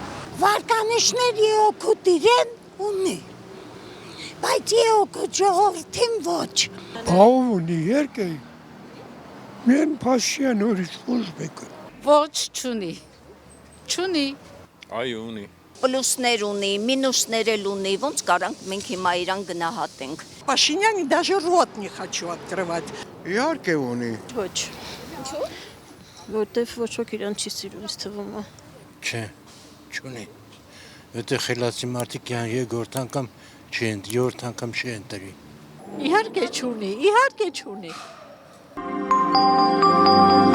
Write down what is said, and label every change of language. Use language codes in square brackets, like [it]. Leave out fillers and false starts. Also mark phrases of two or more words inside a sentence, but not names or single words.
[hy] Վարկանիշների օգուտ իրեն ունի, բայց օգուտ ժողովրդին ոչ։ Ով ունի երկե։ Մեն Փաշինյան ուրիշ ոչ մեկը։ Ոչ չունի։ Չունի։ Այո, ունի։ Պլյուսներ ունի, մինուսներ էլ ունի, ոնց կարանք մենք հիմա իրան գնահատենք։ [ru] Пашиняне даже рот не хочу открывать. [hy] Իհարկե ունի։ Ոչ։ Ինչու՞։ Որտեվ ոչ ոք իրան չի սիրում, ինձ թվում է։ Չէ, չունի։ Եթե խելացի մարդիկ երկրորդ անգամ չեն, երրորդ անգամ չեն տրի։ Իհարկե չունի։